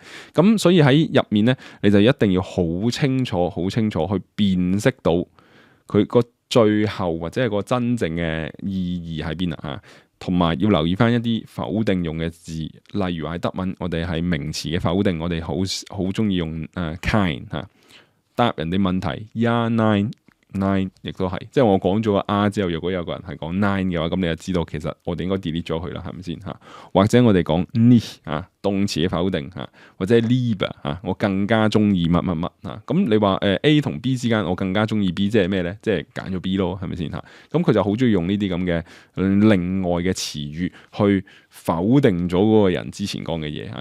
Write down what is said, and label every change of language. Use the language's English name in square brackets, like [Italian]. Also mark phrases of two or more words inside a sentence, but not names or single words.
[Cantonese] 咁所以喺入面咧，你就一定要好清楚去辨識到佢個最後或者係個真正嘅意義喺邊啊嚇，同埋要留意翻一啲否定用嘅字，例如喺德文，我哋係名詞嘅否定，我哋好中意用kind 嚇，答人哋問題 [German] ja nein nine [Cantonese] 亦都係，即係我講咗個 R 之後，如果有個人係講 nine 嘅話，咁你就知道其實我哋應該 delete 咗佢啦，係咪先嚇？或者我哋講 nicht 啊，動詞嘅否定嚇，或者 lieber 嚇，我更加中意乜乜乜嚇。咁你話A 同 B 之間，我更加中意 B，即係咩咧？即係揀咗 B 咯，係咪先嚇？咁佢就好中意用呢啲咁嘅另外嘅詞語去否定咗嗰個人之前講嘅嘢嚇。